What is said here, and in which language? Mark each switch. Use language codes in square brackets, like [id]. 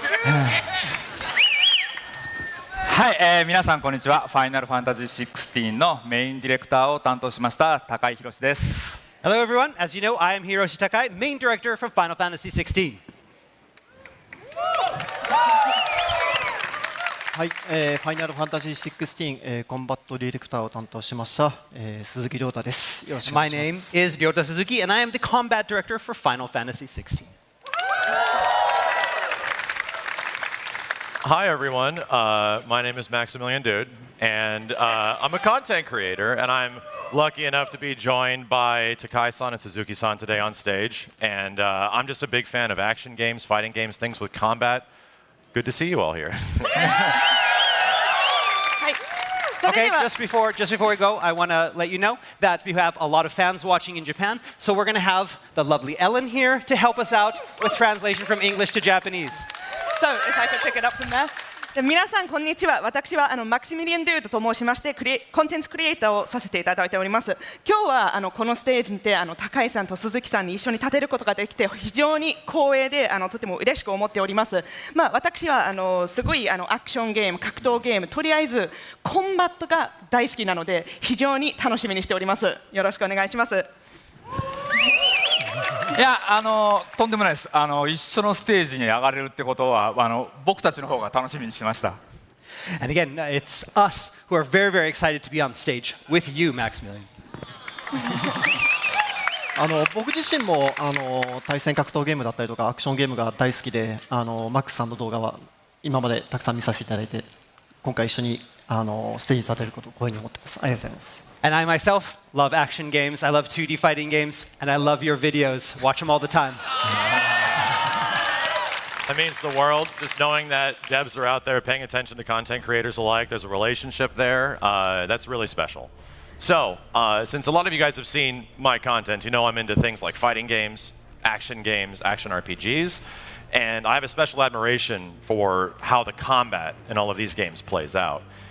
[ja] はい、皆さんこんにちは。ファイナルファンタジー16のメインディレクターを担当しました高井宏です。 [en] Hello everyone. As you know, I am Hiroshi Takai, main director from Final Fantasy XVI. [ja] はい、ファイナルファンタジー16、コンバットディレクターを担当しました、鈴木亮太です。よろしくお願 [en] My [ja] いしま [en] name [ja] す。 [en] is Ryota Suzuki, and I am the combat director for Final Fantasy XVI. Hi, everyone. My name is Maximilian Dude, and I'm a content creator, and I'm lucky enough to be joined by Takai-san and Suzuki-san today on stage. And I'm just a big fan of action games, fighting games, things with combat. Good to see you all here. Okay, just before we go, I want to let you know that we have a lot of fans watching in Japan, so we're going to have the lovely Ellen here to help us out with translation from English to Japanese. So, if I could pick it up from there. [ja] 皆さんこんにちは。私はマクシミリアン・デュードと申しましてコンテンツクリエイターをさせていただいております。今日はこのステージにて高井さんと鈴木さんに一緒に立てることができて非常に光栄でとても嬉しく思っております。私はすごいアクションゲーム、格闘ゲーム、とりあえずコンバットが大好きなので非常に楽しみにしております。よろしくお願いします。いやとんでもないです。一緒のステージに上がれるってことは僕たちの方が楽しみにしてました。 [en] And again, it's us who are very, very excited to be on stage with you, Maximilian. [ja] 僕自身も対戦格闘ゲームだったりとかアクションゲームが大好きでマックスさんの動画は今までたくさん見させていただいて今回一緒にステージに立てることを光栄に思ってます。ありがとうございます。 [en] And I myself love action games, I love 2D fighting games, and I love your videos. Watch them all the time. That means the world, just knowing that devs are out there paying attention to content creators alike, there's a relationship there, that's really special. So, since a lot of you guys have seen my content, you know I'm into things like fighting games, action RPGs, and I have a special admiration for how the combat in all of these games plays out.